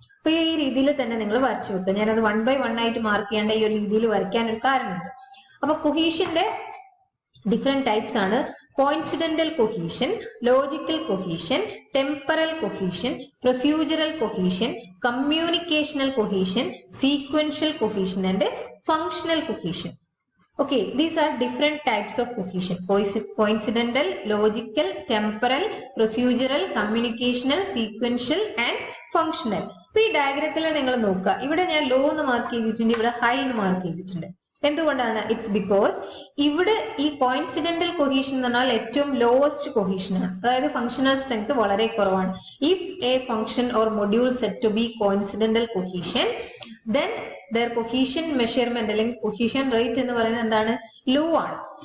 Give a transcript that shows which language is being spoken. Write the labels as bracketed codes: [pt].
[ml] അപ്പൊ ഈ രീതിയിൽ തന്നെ നിങ്ങൾ വരച്ചു വെക്കുക. ഞാനത് 1 by 1 ആയിട്ട് മാർക്ക് ചെയ്യേണ്ട ഈ ഒരു രീതിയിൽ വരയ്ക്കാൻ ഒരു കാരണമുണ്ട്. അപ്പൊ കൊഹീഷന്റെ ഡിഫറെന്റ് ടൈപ്സ് ആണ് കോയിൻസിഡന്റൽ cohesion, logical cohesion, temporal cohesion, procedural cohesion, കമ്മ്യൂണിക്കേഷണൽ cohesion, sequential cohesion and functional cohesion. [en] Okay, these are different types of cohesion: coincidental, logical, temporal, procedural, communicational, sequential and functional. [ml] അപ്പൊ ഈ ഡയഗ്രത്തിൽ നിങ്ങൾ നോക്കുക, ഇവിടെ ഞാൻ ലോ എന്ന് mark ചെയ്തിട്ടുണ്ട്, ഇവിടെ ഹൈ എന്ന് മാർക്ക് ചെയ്തിട്ടുണ്ട്. എന്തുകൊണ്ടാണ്? [en] it's because [ml] ഇവിടെ ഈ കോയിൻസിഡന്റൽ കൊഹീഷൻ എന്ന് പറഞ്ഞാൽ ഏറ്റവും ലോവസ്റ്റ് കൊഹീഷൻ ആണ്, അതായത് ഫങ്ഷണൽ സ്ട്രെങ്ത് വളരെ കുറവാണ്. [en] if a function or module set to be coincidental cohesion, then their cohesion measurement [ml] അല്ലെങ്കിൽ cohesion rate എന്ന് പറയുന്നത് എന്താണ്, ലോ ആണ്.